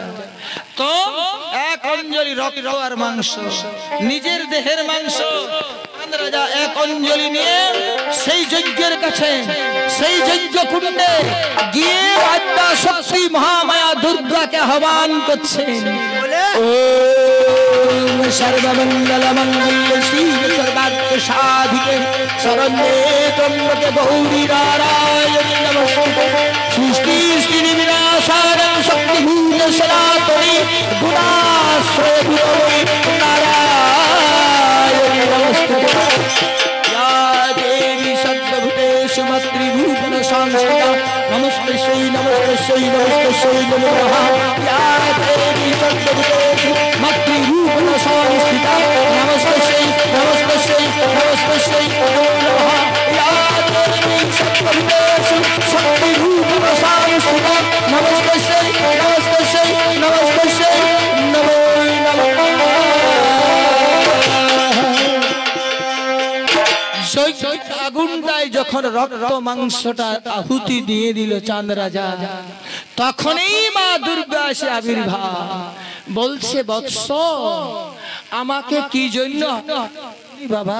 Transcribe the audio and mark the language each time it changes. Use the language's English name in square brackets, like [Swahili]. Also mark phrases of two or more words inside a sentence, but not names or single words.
[Bangla] তো এক অঞ্জলি রক্ত আর মাংস, নিজের দেহের মাংস রাজা এক অঞ্জলি নিয়ে সেই যজ্ঞের কাছে, সেই যজ্ঞ কুণ্ডে গিয়ে আদ্যা শক্তি মহামায়া দুর্গাকে আহ্বান করছেন। [Sanskrit] ওম সর্বমঙ্গল মঙ্গল শিব সর্বার্থ সাধিকে শরণ্যে ত্র্যম্বকে গৌরী নারায়ণী নমস্তুতে। সৃষ্টি স্থিতি বিনাশায় শক্তিভূত সনাতনী গুণাশ্রয় ভূতময়ী নারায়ণী নমস্তুতে। या देवी सर्वभूतेषु मातृभूतेन संस्थिता नमस्ते श्री नमस्ते श्री नमस्ते श्री नमः। या देवी सर्वभूतेषु मातृभूतेन संस्थिता नमस्ते श्री नमस्ते श्री नमस्ते श्री नमः। या देवी सर्वभूतेषु शक्तिभूतेन संस्थिता नमस्ते श्री नमस्ते श्री नमस्ते श्री नमो नमः। [Bangla] আগুনটাই যখন রক্ত মাংসটা আহুতি দিয়ে দিল চাঁদ রাজা, তখনই মা দুর্গা এসে আবির্ভাব। বলছে বৎস আমাকে কি জন্য বাবা?